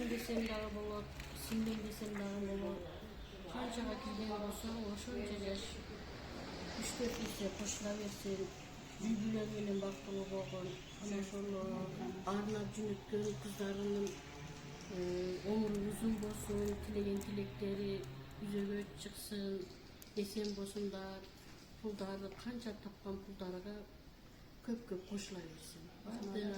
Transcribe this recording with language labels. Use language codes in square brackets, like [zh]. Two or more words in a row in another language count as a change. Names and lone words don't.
[ky] desem dagы bolot, singlim desem dagы bolot. Kançaga kirген bolsоң, ошончо жаш 3-4 есе кошула берсең, үй-бүлөң менен бактылуу болгон, ana ошону арнап жөнөткөн кыздарынын өмүрү узун болсун, тилеген тилектери жүзөгө чыксын, эсен болсундар, пулдары канча тапкан пулдарга көп кошула берсин.